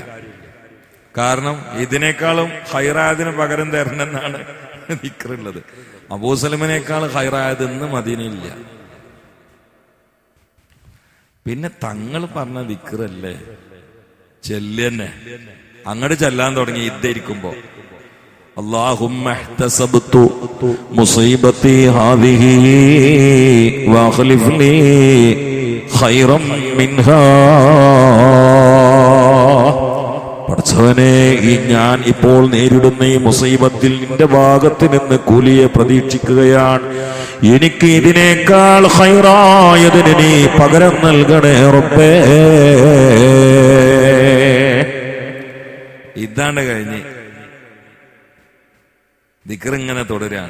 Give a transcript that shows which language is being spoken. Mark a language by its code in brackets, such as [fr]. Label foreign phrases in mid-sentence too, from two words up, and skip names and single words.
[ml] കാരണം ഇതിനേക്കാളും ഹൈറായതിന് പകരം തരണമെന്നാണ് ദിക്റുള്ളത്. അബൂസലമിനേക്കാൾ ഹൈറായത് ഇന്ന് മദീനയില്ല. പിന്നെ തങ്ങൾ പറഞ്ഞ ദിക്റല്ലേ ചെല്ലന്നെ. അങ്ങോട്ട് ചെല്ലാൻ തുടങ്ങി ഇതായിരിക്കുമ്പോ, [ar] اللهم احتسبت مصيبتي هذه واخلف لي خيرا منها. [ml] പടച്ചവനെ, ഈ ഞാൻ ഇപ്പോൾ നേരിടുന്ന ഈ മുസീബത്തിൽ നിന്റെ ഭാഗത്ത് നിന്ന് കൂലിയെ പ്രതീക്ഷിക്കുകയാണ്. എനിക്ക് ഇതിനേക്കാൾ ഖൈറായതിന് നീ പകരം നൽകണേ റബ്ബേ. ഇതാണ് കഴിഞ്ഞ് ദിക്ർ ഇങ്ങനെ തുടരാണ്.